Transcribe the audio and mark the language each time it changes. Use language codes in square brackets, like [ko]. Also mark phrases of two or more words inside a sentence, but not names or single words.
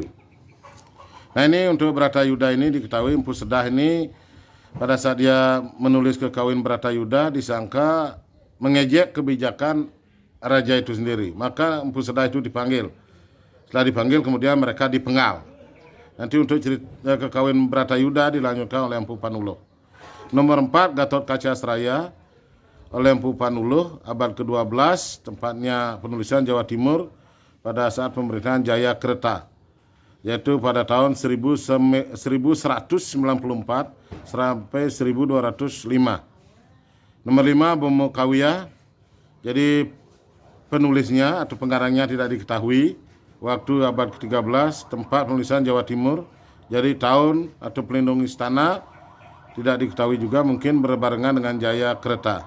[id] Nah ini untuk Bratayuda ini diketahui Empu Sedah ini pada saat dia menulis kekawin Bratayuda disangka mengejek kebijakan raja itu sendiri. Maka Empu Sedah itu dipanggil. Setelah dipanggil kemudian mereka dipenggal. Nanti untuk cerita kekawin Bratayuda dilanjutkan oleh Empu Panuluh. Nomor 4 Gatot Kaca Seraya oleh Empu Panuluh abad ke-12, tempatnya penulisan Jawa Timur pada saat pemerintahan Jayakerta, yaitu pada tahun 1194 sampai 1205. Nomor 5 Bomo Kawiya, jadi penulisnya atau pengarangnya tidak diketahui, waktu abad ke-13, tempat penulisan Jawa Timur, jadi tahun atau pelindung istana tidak diketahui juga, mungkin berbarengan dengan Jayakerta.